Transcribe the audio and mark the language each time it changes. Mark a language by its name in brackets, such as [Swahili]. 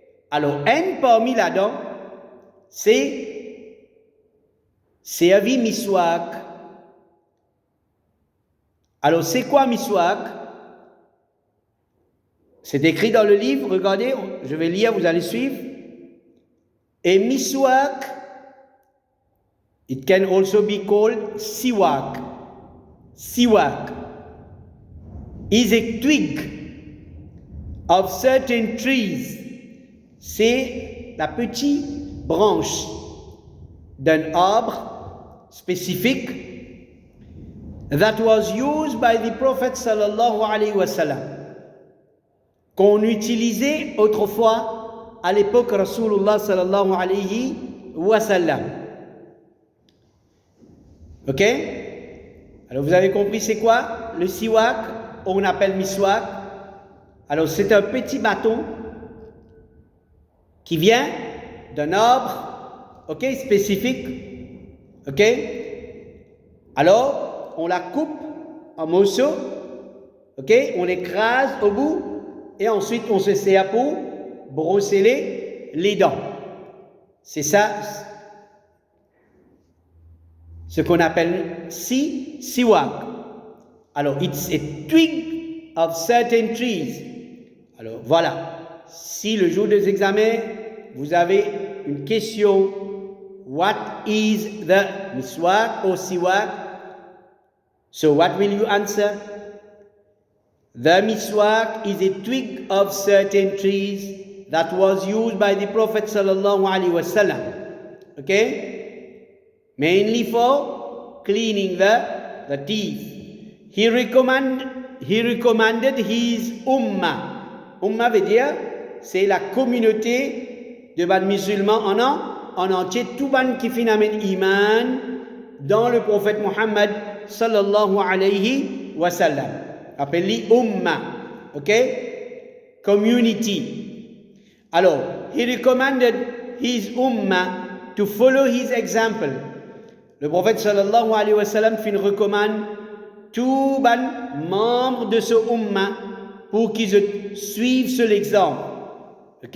[French] Alors, un parmi là-dedans, c'est servir miswak. Alors, c'est quoi miswak? C'est écrit dans le livre, regardez, je vais lire, vous allez suivre. [English] A miswak, it can also be called siwak. Siwak is a twig of certain trees. [French] C'est la petite branche d'un arbre spécifique [English] that was used by the Prophet sallallahu alayhi wa sallam, [French] qu'on utilisait autrefois à l'époque Rasulullah sallallahu alayhi wa sallam. Ok? Alors vous avez compris c'est quoi? Le siwak, on appelle miswak. Alors c'est un petit bâton qui vient d'un arbre, ok, spécifique. Ok? Alors on la coupe en morceaux, ok? On l'écrase au bout. Et ensuite, on se sert pour brosser les dents. C'est ça, ce qu'on appelle siwak. [English] Alors, it's a twig of certain trees. [French] Alors, voilà. Si le jour des examens, vous avez une question, [English] what is the miswak or siwak? So, what will you answer? The miswak is a twig of certain trees that was used by the Prophet sallallahu alaihi wasallam. Okay? Mainly for cleaning the teeth. He recommended his ummah. [French] Ummah veut dire, c'est la communauté de ban musulmans en entier, tout ban qui finalement iman dans le prophète Muhammad sallallahu alayhi wa sallam. Appelé Ummah, ok? [English] Community. Alors, he recommended his ummah to follow his example. [French] Le prophète sallallahu alayhi wa sallam fin recommande tous les membres de ce ummah pour qu'ils suivent cet exemple. Ok?